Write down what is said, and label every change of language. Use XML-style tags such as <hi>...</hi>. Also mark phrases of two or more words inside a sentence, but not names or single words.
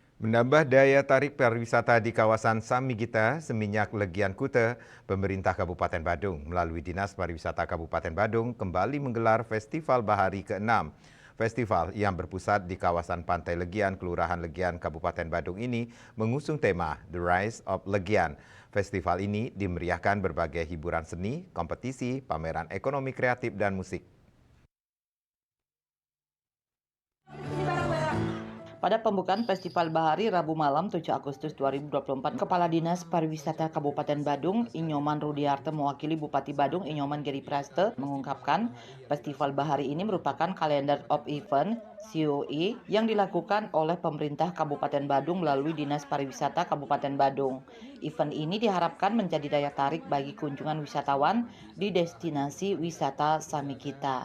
<id>Menambah daya tarik pariwisata di kawasan Samigita, Seminyak Legian Kuta, pemerintah Kabupaten Badung melalui Dinas Pariwisata Kabupaten Badung kembali menggelar Festival Bahari ke-6. Festival yang berpusat di kawasan Pantai Legian, Kelurahan Legian, Kabupaten Badung ini mengusung tema The Rise of Legian. Festival ini dimeriahkan berbagai hiburan seni, kompetisi, pameran ekonomi kreatif, dan musik. Pada pembukaan Festival Bahari Rabu malam 7 Agustus 2024, Kepala Dinas Pariwisata Kabupaten Badung, Inyoman Rudiarte mewakili Bupati Badung, Inyoman Geri Praste, mengungkapkan Festival Bahari ini merupakan kalender of event COE yang dilakukan oleh pemerintah Kabupaten Badung melalui Dinas Pariwisata Kabupaten Badung. Event ini diharapkan menjadi daya tarik bagi kunjungan wisatawan di destinasi wisata Samikita.</id>